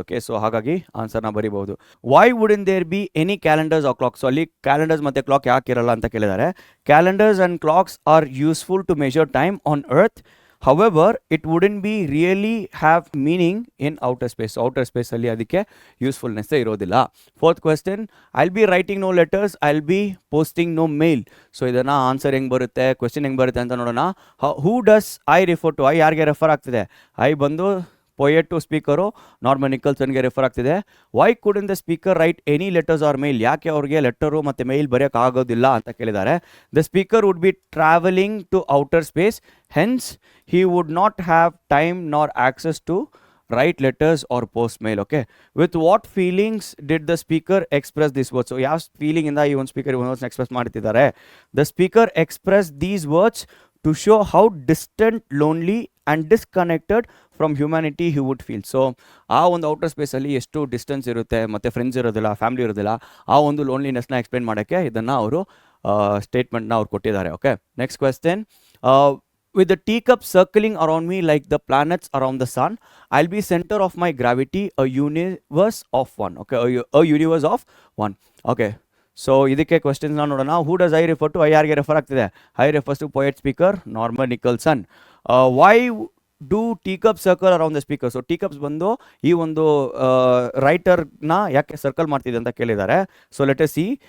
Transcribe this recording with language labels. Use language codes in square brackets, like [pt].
[kn] Okay, so ಹಾಗಾಗಿ ಆನ್ಸರ್ನ ಬರೀಬಹುದು. [en] Why wouldn't there be any calendars or clocks? [kn] So ಅಲ್ಲಿ calendars ಮತ್ತು clock ಯಾಕೆ ಇರಲ್ಲ ಅಂತ ಕೇಳಿದ್ದಾರೆ. [en] Calendars and clocks are useful to measure time on earth. However, it wouldn't be really have meaning in outer space. [kn] Outer space ಅಲ್ಲಿ ಅದಕ್ಕೆ usefulness ಇರೋದಿಲ್ಲ. [en] Fourth question. I'll be writing no letters, I'll be posting no mail. [kn] So ಇದನ್ನ answer ಹೆಂಗೆ ಬರುತ್ತೆ, question ಹೆಂಗೆ ಬರುತ್ತೆ ಅಂತ ನೋಡೋಣ. [en] Who does I refer to? [kn] I ಯಾರಿಗೆ ರೆಫರ್ ಆಗ್ತಿದೆ? ಐ ಬಂದು poet to speaker Norman ನಿಕೋಲ್ಸನ್ಗೆ refer ಆಗ್ತಿದೆ. [en] Why couldn't the speaker write any letters or mail? [kn] ಯಾಕೆ ಅವ್ರಿಗೆ ಲೆಟರು ಮತ್ತು ಮೇಲ್ ಬರೆಯೋಕ್ಕಾಗೋದಿಲ್ಲ ಅಂತ ಕೇಳಿದ್ದಾರೆ. [en] The speaker would be travelling to outer space, hence he would not have time nor access to write letters or post mail. Okay, with what feelings did the speaker express this words? So [kn] ಯಾವ feeling ಇಂದ ಈ ಒಂದು speaker express ಮಾಡ್ತಿದ್ದಾರೆ? [en] The speaker express these words to show how distant, lonely and disconnected from humanity he would feel. [kn] So ಆ ಒಂದು outer ಸ್ಪೇಸಲ್ಲಿ ಎಷ್ಟು distance ಇರುತ್ತೆ, ಮತ್ತು ಫ್ರೆಂಡ್ಸ್ ಇರೋದಿಲ್ಲ, ಫ್ಯಾಮಿಲಿ ಇರೋದಿಲ್ಲ, ಆ ಒಂದು ಲೋನ್ಲಿನೆಸ್ನ ಎಕ್ಸ್ಪ್ಲೇನ್ ಮಾಡೋಕ್ಕೆ ಇದನ್ನು ಅವರು ಸ್ಟೇಟ್ಮೆಂಟ್ನ ಅವ್ರು ಕೊಟ್ಟಿದ್ದಾರೆ. [en] Okay, next question. With the teacup circling around me like the planets around the sun, I'll be center of my gravity, a universe of one. Okay, a universe of one. Okay, so [kn] ಇದಕ್ಕೆ ಕ್ವೆಶ್ಚನ್ಸ್ನ ನೋಡೋಣ. [en] Who does I refer to? I [kn] ಯಾರಿಗೆ refer ಆಗ್ತಿದೆ? [en] I refers to poet speaker Norman Nicholson. Why do teacup circle around the speaker? [kn] So ಟೀಕಪ್ಸ್ ಬಂದು ಈ ಒಂದು ರೈಟರ್ನ ಯಾಕೆ circle ಮಾಡ್ತಿದೆ ಅಂತ ಕೇಳಿದ್ದಾರೆ. [en] So let us see.